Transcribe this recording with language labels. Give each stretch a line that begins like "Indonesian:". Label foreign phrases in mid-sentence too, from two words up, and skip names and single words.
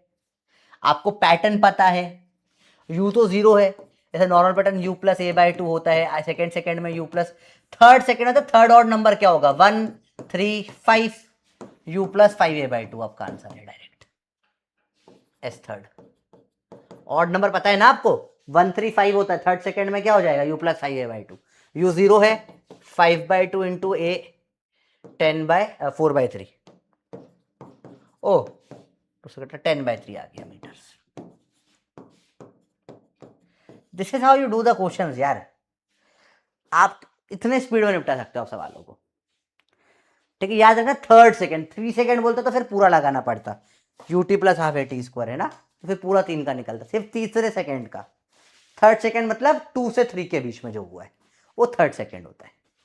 Hindi: आपको पैटर्न पता है, u तो 0 है, जैसे
English: normal pattern
Hindi: u प्लस a बाई 2 होता है, सेकेंड में u प्लस,
English: third second
Hindi: होता है,
English: third odd number
Hindi: क्या होगा 1 3 5, u प्लस 5a/2 आपका आंसर है डायरेक्ट। एस
English: third odd number
Hindi: पता है ना आपको, 1 3 5 होता है,
English: third second
Hindi: में क्या हो जाएगा u प्लस 5a/2, u 0 है 5/2 इंटू a 4/3, ओ तो 10/3 आ गया मीटर्स।
English: this is how you do the questions
Hindi: यार, आप इतने स्पीड में निपटा सकते हो आप सवालों को, ठीक है। याद रखना
English: third second,
Hindi: 3 सेकेंड बोलता तो फिर पूरा लगाना पड़ता, ut प्लस
English: half a t square
Hindi: है ना, तो फिर पूरा 3 का निकलता, सिर्फ तीसरे सेकेंड का।
English: third second
Hindi: मतलब 2 से 3 के बीच में जो हुआ है वो
English: third second
Hindi: होता है।